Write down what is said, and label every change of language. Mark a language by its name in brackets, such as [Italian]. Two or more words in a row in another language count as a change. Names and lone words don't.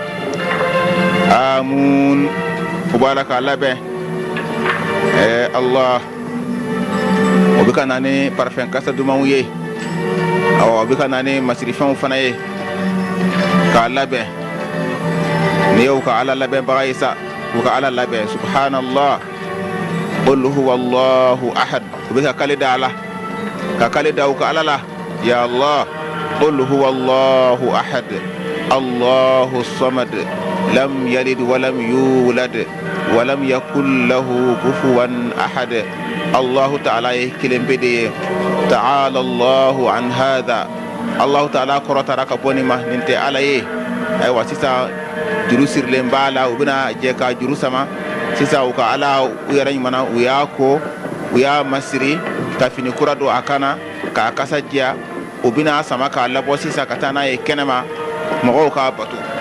[Bambara] Amun, u b'a la k'a labɛn. Allah, u bɛ ka na ni parfum kasa dumanw ye, u bɛ ka na ni masirifɛnw fana ye k'a labɛn. Ni y'u ka ala labɛnbaga ye sa, u ka ala labɛn. [Arabic] سبحان الله، قل هو الله أحد. [Bambara] U bɛ ka kale da ala, ka kale da u ka ala la. [Arabic] يا الله، قل هو الله أحد الله الصمد لم يلد ولم يولد ولم يكن له كفوا أحد. [Bambara] Allahu ta'ala ye kelen pe de ye. [Arabic] تعالى الله عن هذا. [Bambara] Allahu ta'ala kɔrɔtara ka bɔ nin ma, nin tɛ ala ye. Ayiwa sisan juru sirilen b'a la, u bɛna jɛ ka juru sama. Sisan u ka ala u yɛrɛ ɲumana, u y'a ko, u y'a masiri ka fini kura don a kana, k'a kasa diya. U bɛna sama k'a labɔ sisan ka taa n'a ye kɛnɛma, mɔgɔw k'a bato.